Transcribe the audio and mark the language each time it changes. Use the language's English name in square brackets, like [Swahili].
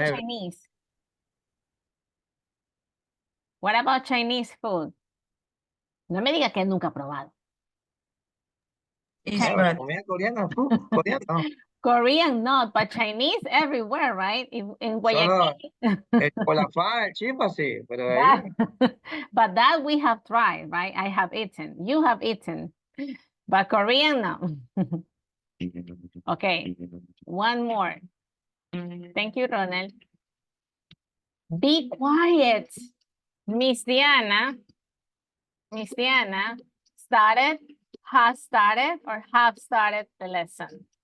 [English] Never. Chinese? What about Chinese food? [Spanish] No me diga que nunca ha probado. [English] It's Never. bad. [Spanish] Comida coreana, coreano. [English] Korean not, but Chinese everywhere, right? In Guayaquil. [Spanish] El colafán, el chifa, sí, pero de ahí. [English] But that we have tried, right? I have eaten. You have eaten. But Korean, no. Okay, one more. Thank you, Ronald. Be quiet. Miss Diana started, has started, or have started the lesson.